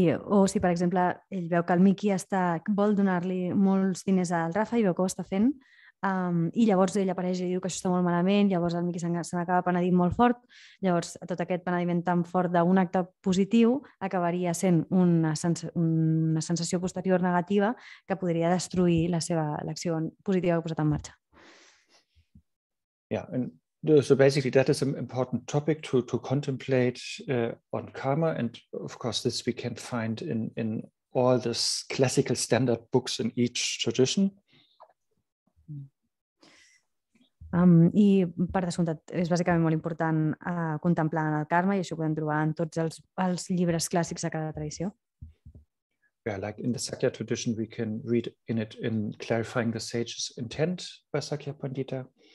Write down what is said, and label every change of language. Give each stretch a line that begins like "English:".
Catalan: O si, per exemple, ell veu que el Mickey vol donar-li molts diners al Rafa i veu que ho està fent, i llavors ell apareix i diu que això està molt malament, llavors el Mickey se n'acaba penedint molt fort, llavors tot aquest penediment tan fort d'un acte positiu acabaria sent una sensació posterior negativa que podria destruir l'acció positiva que ha posat en marxa.
English: Yeah, and so basically that is an important topic to contemplate on karma, and of course this we can find in all the classical standard books in each tradition.
Catalan: I per descomptat és bàsicament molt important contemplar en el karma, i això ho podem trobar en tots els llibres clàssics de cada tradició.
English: Yeah, like in the Sakya tradition we can read in Clarifying the Sage's Intent by Sakya Pandita.